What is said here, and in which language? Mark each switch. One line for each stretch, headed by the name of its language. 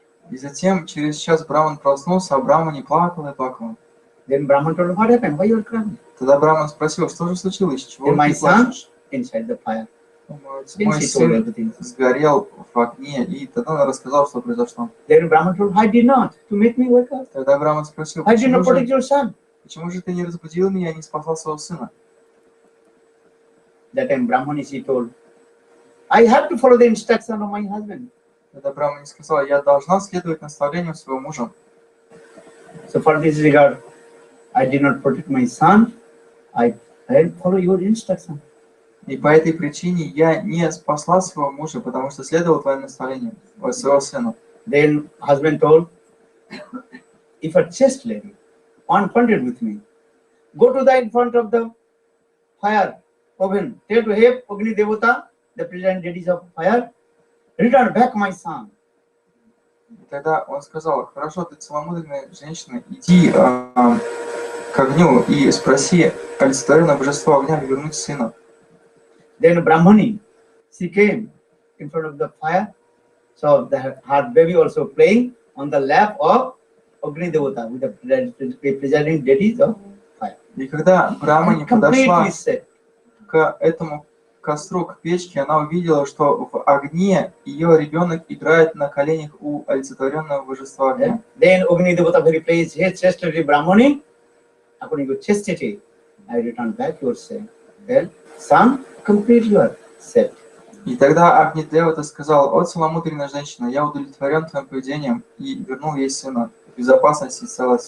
Russian: И затем, через час Браман проснулся, а Браман не плакал и плакал.
English: Then Brahman told him, what happened? Why you are crying?
Russian: Тогда Браман спросил, что же случилось, чего
English: Then my
Russian: ты
English: son
Russian: плачешь?
English: inside the fire.
Russian: Мой сын сгорел в огне, и тогда он рассказал, что произошло.
English: Then Brahman told, I did not to make me wake up.
Russian: Тогда Браман спросил,
English: I did not protect your son.
Russian: почему же ты не разбудил меня и не спасал своего сына?
English: That time Brahman told, I have to follow the instruction of my husband.
Russian: Тогда Браман сказал, я должна следовать наставлениям своего мужа.
English: So for this regard, I did not protect my son. I follow your instruction.
Russian: И по этой причине я не спасла своего мужа, потому что следовал твоим наставлениям, своего сына.
English: Then husband told, if a chaste lady, confronted with me, go to the in front of the fire oven, tell to have Agni Devata, the president deities of fire, return back my son.
Russian: И тогда он сказал, хорошо, ты целомудренная женщина, иди к огню и спроси олицетворенное божество огня вернуть сына.
English: Then Brahmani, she came in front of the fire, so her baby also playing on the lap of Agni Devata with the presiding deities of fire.
Russian: И когда Брамани
English: Completely
Russian: подошла
English: set.
Russian: к этому костру, к печке, она увидела, что в огне ее ребенок играет на коленях у олицетворенного божества огня.
English: Then Agni Devata very pleased, hey, chastity Brahmani, according to chastity, I return back your son. Then son, complete your set.
Russian: И тогда Агнидевата сказал, о целомудренная женщина, я удовлетворен твоим поведением и вернул ей сына в безопасности и целости.